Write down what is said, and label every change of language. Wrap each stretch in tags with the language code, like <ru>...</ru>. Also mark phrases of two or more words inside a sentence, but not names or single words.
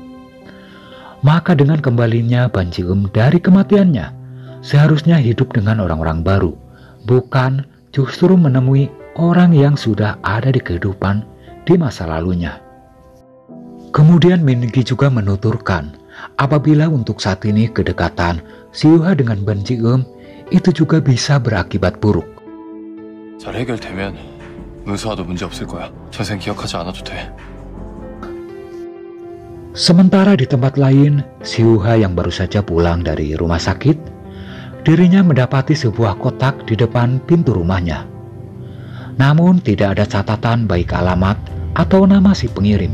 <id>Maka dengan kembalinya Ban Ji-eum dari kematiannya, seharusnya hidup dengan orang-orang baru, bukan justru menemui orang yang sudah ada di kehidupan di masa lalunya. Kemudian Min-gi juga menuturkan, apabila untuk saat ini kedekatan Siuha dengan Ban Ji-eum itu juga bisa berakibat buruk.</id> <ko>잘 해결되면 은수와도 문제 없을 거야. 전생 기억하지 않아도 돼.</ko> <id>Sementara di tempat lain, Siuha yang baru saja pulang dari rumah sakit, dirinya mendapati sebuah kotak di depan pintu rumahnya. Namun tidak ada catatan baik alamat atau nama si pengirim.</id>